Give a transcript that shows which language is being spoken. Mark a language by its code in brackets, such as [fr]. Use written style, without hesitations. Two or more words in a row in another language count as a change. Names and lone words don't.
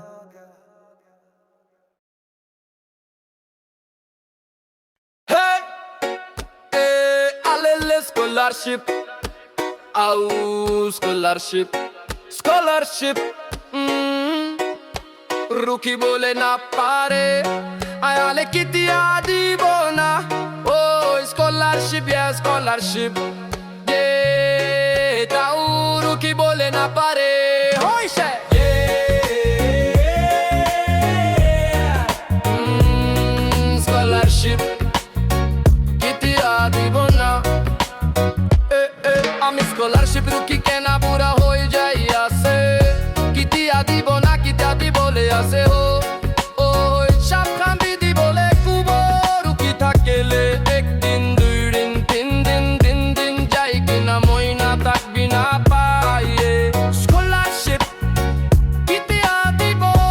[en] Scholarship, scholarship, scholarship. [nag] Rookie bole na pare, ayale kiti adi bona. [en] Oh, scholarship, yeah, scholarship. [nag] Yeah, tau rookie bole na pare. [en] Hoy she. Yeah, scholarship, [nag] kiti adi bona. আমি স্কলারশিপ রুকি কেনা বুড়া হয়ে যাই আছে কিতিয়া দিব না কিতিয়া দি বলে আছে ও ওই সাপ খাম্বি দি বলে কুব রুকি থাকেলে একদিন দুই দিন তিন দিন দিন দিন যাই কিনা মইনা থাকবি না পাইয়ে স্কলারশিপ কিতিয়া দিব